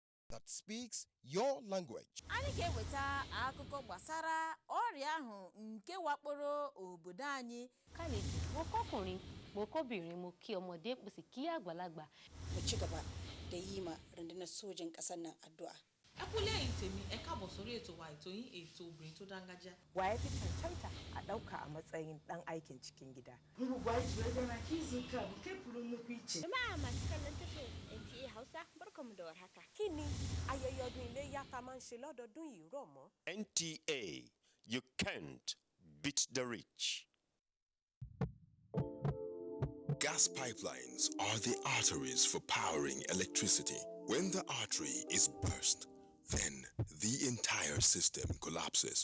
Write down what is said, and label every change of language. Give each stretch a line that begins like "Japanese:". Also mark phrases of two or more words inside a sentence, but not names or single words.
English: that speaks your language.
Igbo: Anyị ga-eweta akụkọ gbasara ọrịa ahụ nke wakporo obodo anyị.
Yoruba: Kálejì, mo kọ́kùnrin, mo kọ́bìnrin, mo kí ọmọdé, mo sì kí àgbàlagbà.
Hausa: Mu ci gaba da yi ma rundunar sojin ƙasar nan addu'a.
Yoruba: Ẹ kú lẹ́yìn tèmi, ẹ káàbọ̀ sórí ètò wa ètò yín ètò obìnrin tó dángájá.
Hausa: Wa ya fi cancanta a ɗauka a matsayin ɗan aikin cikin gida. Jama'a masu kallon tashar NTA Hausa, barkamu da warhaka.
Yoruba: Kí ni ayẹyẹ ọdún iléyá tá máa ń ṣe lọ́dọọdún yìí rọ̀ mọ́?
English: NTA, you can't beat the rich. Gas pipelines are the arteries for powering electricity. When the artery is burst, then the entire system collapses.